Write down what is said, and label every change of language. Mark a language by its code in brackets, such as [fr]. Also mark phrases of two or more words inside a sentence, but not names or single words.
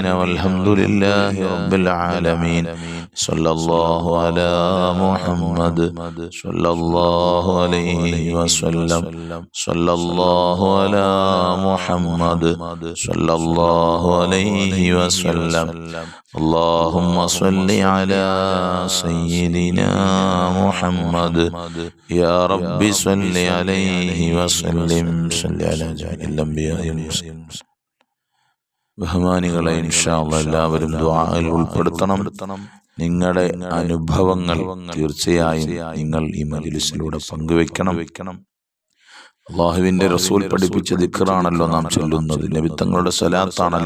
[ar] والحمد لله رب العالمين. صلى الله على محمد صلى الله عليه وسلم. صلى الله على محمد صلى الله عليه وسلم. اللهم صل على سيدنا محمد يا رب صل عليه وسلم. صل على جميع الأنبياء والمرسلين. [ml] ബഹുമാനികളെ, [ar] إن شاء الله [ml] എല്ലാവരും ദുആയിൽ ഉൾപ്പെടുത്തണം. നിങ്ങളുടെ അനുഭവങ്ങൾ തീർച്ചയായും നിങ്ങൾ ഈ മജ്‌ലിസിലൂടെ പങ്കുവെക്കണം. അള്ളാഹുവിന്റെ റസൂൽ പഠിപ്പിച്ച ദിക്റാണല്ലോ നാം ചൊല്ലുന്നത്, നബി തങ്ങളുടെ സ്വലാത്താണല്ലോ.